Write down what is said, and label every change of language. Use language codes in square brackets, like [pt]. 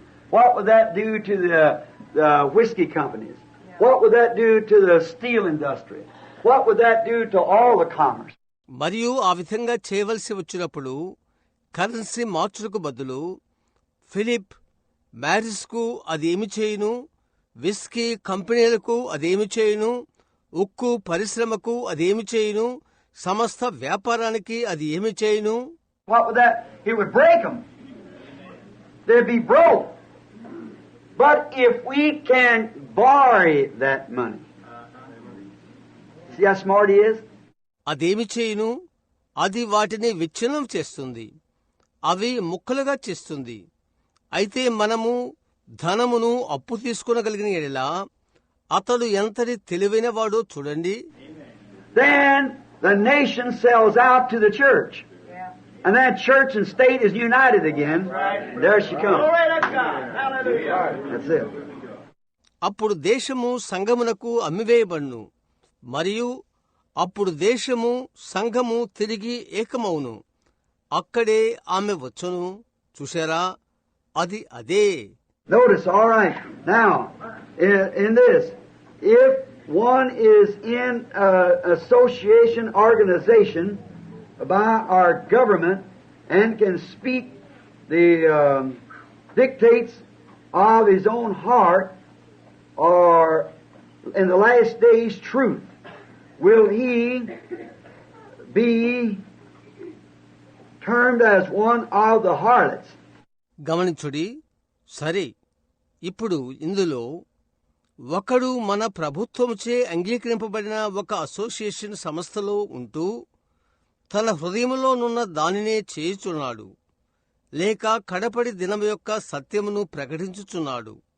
[en] What would that do to the whiskey companies? What would that do to the steel industry? What would that do to all the commerce? [te] మరియు ఆ విధంగా చేయవలసి వచ్చినప్పుడు currency మార్చులకు బదులు Philip మ్యారిస్కు అదేమి చేయును, whisky కంపెనీలకు అదేమి చేయును, ఉక్కు పరిశ్రమకు అదేమి చేయును, సమస్త వ్యాపారానికి అది ఏమి చేయును? [en] What would that? It would break them. They'd be broke. But if we can borrow that money, see how smart he is? [te] అదేమి చేయును? అది వాటిని విచ్ఛిన్నం చేస్తుంది, అవి ముక్కలుగా చేస్తుంది. అయితే మనము ధనమును అప్పు తీసుకొనగలిగిన ఎడల అతడు ఎంతటి తెలివైన వాడో చూడండి. [en] Then the nation sells out to the church. And that church and state is united again. Right. There she comes. Glory to God. Hallelujah. That's it. [te] అప్పుడు దేశము సంఘమునకు అమ్మివేయబడును, మరియు అప్పుడు దేశము సంఘము తిరిగి ఏకమవును. అక్కడే ఆమె వచ్చును. చూశారా, అది అదే. [en] Notice, all right. Now, in this, if one is in an association organization by our government and can speak the dictates of his own heart or in the last days truth, will he be termed as one of the harlots? [te] గమనించుడి. సరే, ఇప్పుడు ఇందులో ఒకడు మన ప్రభుత్వముచే అంగీకరింపబడిన ఒక association సంస్థలో ఉంటూ తన హృదయములోనున్న దానినే చేయుచున్నాడు, లేక కడపడి దినం యొక్క సత్యమును ప్రకటించుచున్నాడు.